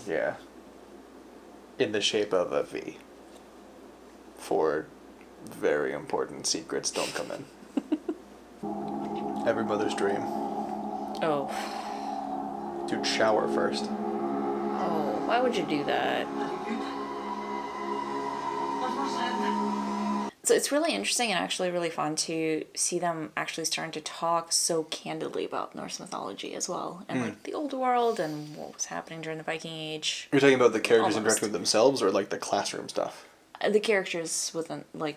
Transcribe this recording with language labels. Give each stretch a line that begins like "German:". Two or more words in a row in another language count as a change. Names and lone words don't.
English: Yeah. In the shape of a V. For very important secrets don't come in. Every mother's dream. Oh. Dude, shower first. Oh, why would you do that?
Norwegian: Herregud. Hva som har skjedd?
English: So it's really interesting and actually really fun to see them actually starting to talk so candidly about Norse mythology as well, and like the old world and what was happening during the Viking Age. You're talking about the characters Almost. interacting with themselves, or like the classroom stuff? The characters within, like,